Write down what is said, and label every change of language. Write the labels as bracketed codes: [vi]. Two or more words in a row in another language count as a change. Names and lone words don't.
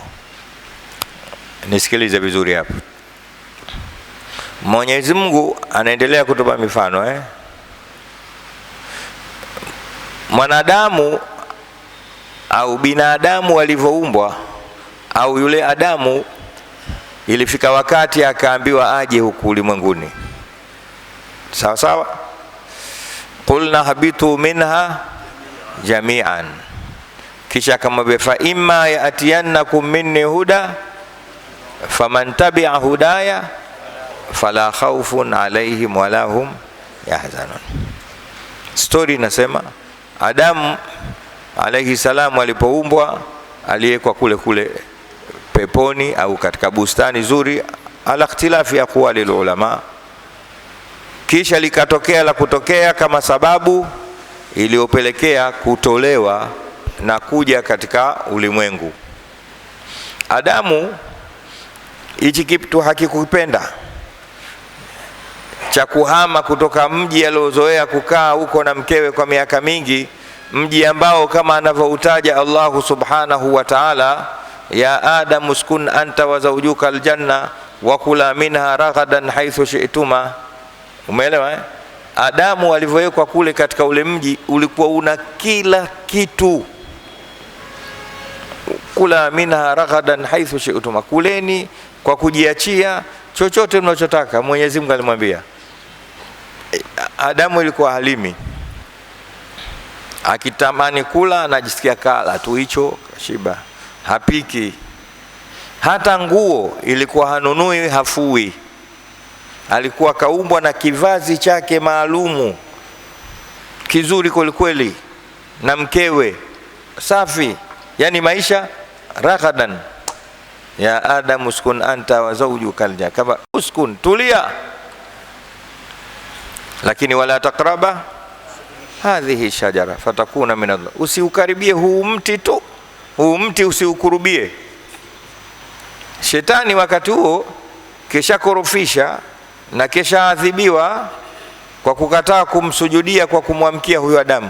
[sw] Nisikilize vizuri hapo. Mwenyezi Mungu anaendelea kutupa mifano Mwanadamu au binadamu walivyoumbwa, au yule Adamu, ilifika wakati akaambiwa aje huku ulimwenguni. Sawa sawa? [ar] قلنا اهبطوا منها جميعا, [sw] kisha akamwambia [ar] فإما يأتينكم مني هدى فمن تبع هداي فلا خوف عليهم ولا هم يحزنون. [sw] Story inasema Adamu [ar] عليه السلام [sw] alipoumbwa, aliyekwa kule peponi au katika bustani zuri, [ar] على اختلاف أقوال العلماء. [sw] Kisha likatokea la kutokea kama sababu iliyopelekea kutolewa na kuja katika ulimwengu. Adamu hichi kitu hakikupenda cha kuhama kutoka mji aliozoea kukaa huko na mkewe kwa miaka mingi, mji ambao kama anavyoutaja [ar] الله سبحانه وتعالى, يا آدم اسكن أنت وزوجك الجنة وكلا منها رغدا حيث شئتما. [sw] Umeelewa? Adamu alivyowekwa kule katika ule mji ulikuwa una kila kitu. [ar] كلا منها رغدا حيث شئتما, [sw] kuleni kwa kujiachia chochote mnachotaka. Mwenyezi Mungu alimwambia. Adamu ilikuwa halimi, akitamani kula anajisikia kala tu hicho kashiba, hapiki. Hata nguo ilikuwa hanunui, hafui. Alikuwa kaumbwa na kivazi chake maalumu kizuri kweli, na mkewe safi, yani maisha ragadan. [ar] يا آدم اسكن أنت وزوجك الجنة, kama uskun, [sw] tulia, lakini [ar] ولا تقربا هذه الشجرة فتكونا من الله, [sw] usiukaribie huu mti tu, huu mti usiukurubie. Shetani wakati huo kisha korofisha na kisha adhibiwa kwa kukataa kumsujudia kwa kumwamkia huyo Adamu.